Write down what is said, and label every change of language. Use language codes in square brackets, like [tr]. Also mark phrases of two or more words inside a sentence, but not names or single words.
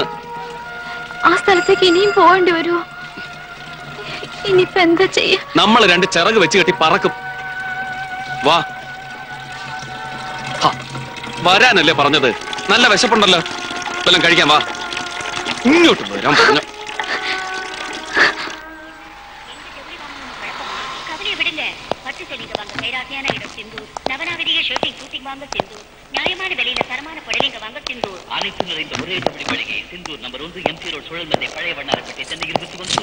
[ml] ആ സ്ഥലത്തേക്ക് ഇനിയും പോകേണ്ടി വരുമോ? ഇനിയിപ്പോ എന്താ ചെയ്യാ? നമ്മൾ 2 ചിറക് വെച്ച് കെട്ടി പറക്കും. വാ, വരാനല്ലേ പറഞ്ഞത്? നല്ല വിശപ്പുണ്ടല്ലോ, വല്ലതും കഴിക്കാൻ. വാ, ഇങ്ങോട്ട് വരാൻ പറഞ്ഞു. [ta] நியாயமான விலையில தரமான புடவைங்க வாங்க சிந்தூர். அனைத்து நிறைந்த ஒரே ஜவுளி மளிகை சிந்தூர் நம்பர் 1 MC ரோட் சுழல் மத்திய பழைய வண்ணாரப்பேட்டை சென்னை 21.